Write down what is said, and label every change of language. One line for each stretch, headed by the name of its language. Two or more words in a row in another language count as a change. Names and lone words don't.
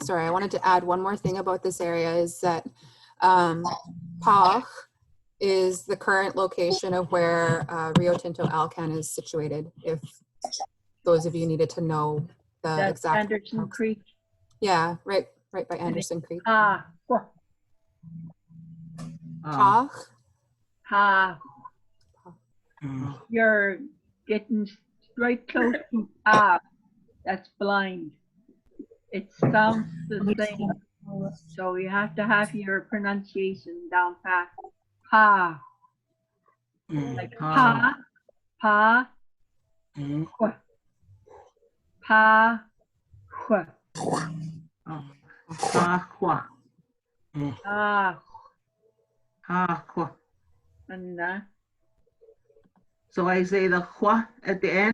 English: I wanted to add one more thing about this area is that Pach is the current location of where Rio Tinto Alcan is situated, if those of you needed to know the That's exact. Anderson Creek. Yeah, right by Anderson Creek. Ha. Pach. Ha. You're getting right close to ah. That's blind. It sounds the same. So you have to have your pronunciation down pat. Ha. Like pa, pa, hua. Pa, hua. Ha hua. Ah, Ha hua. and So I say the hua at the end.